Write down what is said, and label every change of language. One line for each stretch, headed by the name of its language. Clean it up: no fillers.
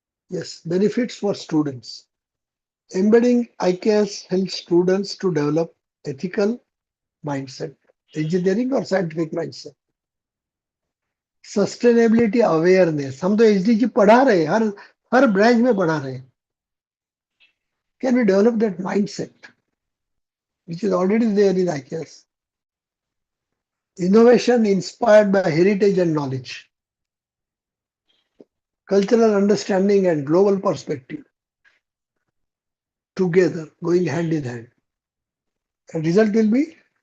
English: Yes, benefits for students. Embedding IKS helps students to develop ethical mindset, engineering or scientific mindset. Sustainability awareness.
Hindi: हम तो SDG पढ़ा रहे हैं, हर branch में पढ़ा रहे हैं.
English: Can we develop that mindset, which is already there in IKS? Innovation inspired by heritage and knowledge. Cultural understanding and global perspective. Together, going hand in hand. The result will be